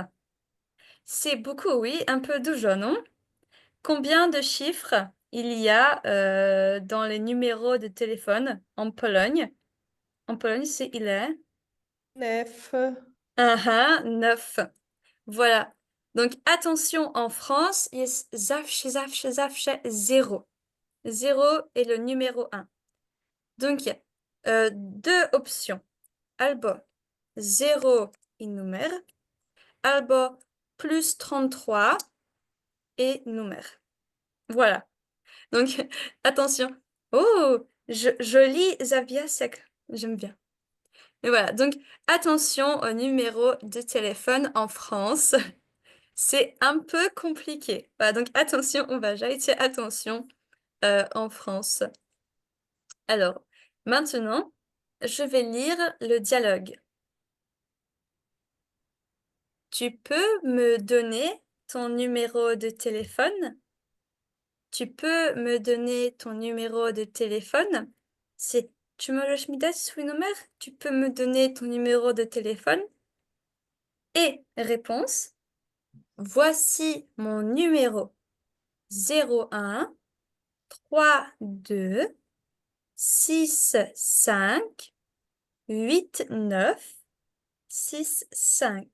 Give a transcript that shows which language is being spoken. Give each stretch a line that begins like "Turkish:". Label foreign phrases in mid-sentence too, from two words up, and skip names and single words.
French: C'est beaucoup, oui, un peu doux, non? Combien de chiffres il y a dans les numéros de téléphone en Pologne? En Pologne, c'est il est 9. 9. Voilà. Donc, attention, en France,
Polish: jest zawsze 0.
French: 0 est le numéro 1. Donc, deux options.
Polish: Albo 0 i numer, albo plus 33 et numer.
French: Voilà. Donc, attention. Oh, joli zawiasek. J'aime bien. Et voilà. Donc, attention au numéro de téléphone en France. C'est un peu compliqué. Voilà, donc attention, on va dire attention en France. Alors, maintenant, je vais lire le dialogue. Tu peux me donner ton numéro de téléphone? Tu peux me donner ton numéro de téléphone?
Polish: C'est tu możesz mi dać swój numer?
French: Tu peux me donner ton numéro de téléphone? Et réponse, voici mon numéro 01 32 6 5 8 9 6 5.